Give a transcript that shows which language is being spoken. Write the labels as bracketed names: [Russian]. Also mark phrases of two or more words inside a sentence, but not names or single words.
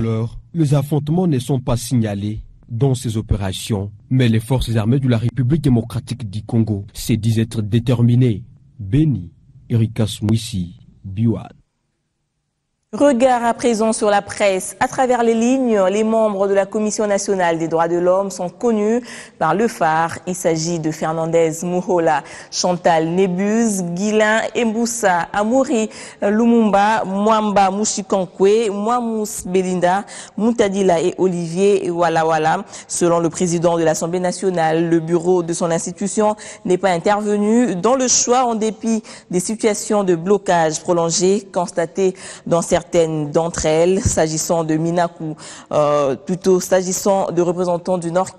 [French] Pour l'heure, les affrontements ne sont pas signalés dans ces opérations, mais les forces armées de la République démocratique du Congo se disent être déterminées. Béni, Erika Smouissi, Biouad. Regard à présent sur la presse. À travers les lignes, les membres de la Commission nationale des droits de l'homme sont connus par le phare. Il s'agit de Fernandez Mouhola, Chantal Nebuz, Guilain Mboussa, Amouri Lumumba, Mwamba Mouchikankwe, Mouamous Belinda, Moutadila et Olivier Walawala. Selon le président de l'Assemblée nationale, le bureau de son institution n'est pas intervenu dans le choix en dépit des situations de blocage prolongé constatées dans certaines d'entre elles, s'agissant de Minakou, plutôt s'agissant de représentants du Nord